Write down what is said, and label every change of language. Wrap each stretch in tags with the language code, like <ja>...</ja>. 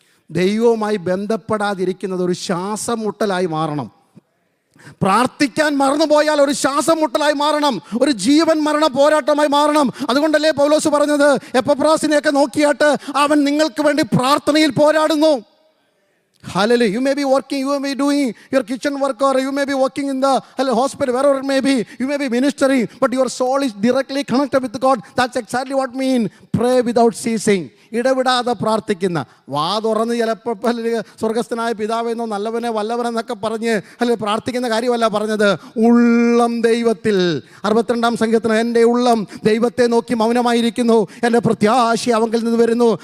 <ml>ദൈവവുമായി ബന്ധപ്പെടാതിരിക്കുന്നത് ഒരു ശ്വാസം മുട്ടലായി മാറണം. പ്രാർത്ഥിക്കാൻ മറന്നുപോയാൽ ഒരു ശ്വാസം മുട്ടലായി മാറണം, ഒരു ജീവൻ മരണ പോരാട്ടമായി മാറണം. അതുകൊണ്ടല്ലേ പൗലോസ് പറഞ്ഞത്, എപ്പഫ്രാസിനെയൊക്കെ നോക്കിയാട്ട് അവൻ നിങ്ങൾക്ക് വേണ്ടി പ്രാർത്ഥനയിൽ പോരാടുന്നു.</ml> <en>Hallelujah. You may be working, you may be doing your kitchen work, or you may be working in the hospital, wherever it may be. You may be ministering, but your soul is directly connected with God. That's exactly what I mean. Pray without ceasing.</en> <ml>ഇടവിടാതെ പ്രാർത്ഥിക്കുന്ന, വാ തുറന്ന് ചിലപ്പോൾ സ്വർഗസ്ഥനായ പിതാവെന്നോ നല്ലവനെ വല്ലവനെന്നൊക്കെ പറഞ്ഞ് പ്രാർത്ഥിക്കുന്ന കാര്യമല്ല പറഞ്ഞത്. ഉള്ളം ദൈവത്തിൽ. 62-ാം സങ്കീർത്തനം, എൻ്റെ ഉള്ളം ദൈവത്തെ നോക്കി മൗനമായിരിക്കുന്നു, എൻ്റെ പ്രത്യാശ അവങ്കിൽ നിന്ന് വരുന്നു.</ml>